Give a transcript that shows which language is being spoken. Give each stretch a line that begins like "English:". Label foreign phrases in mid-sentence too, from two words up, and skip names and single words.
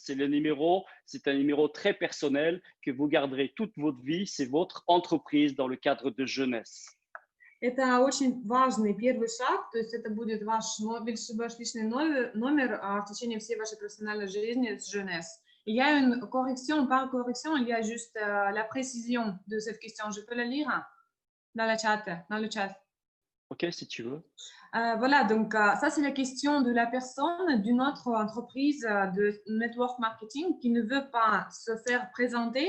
French: C'est un numéro très personnel que vous garderez toute votre vie. C'est votre entreprise dans le cadre de jeunesse.
Russian: Это очень важный первый шаг, то есть это будет ваш личный номер в течение всей вашей профессиональной жизни с Jeunesse.
French: Il y a une correction, pas correction, il y a juste la précision de cette question. Je peux la lire dans le chat. Ok, si tu veux. Voilà, donc ça c'est la question de la personne d'une autre entreprise de network marketing qui ne veut pas se faire présenter.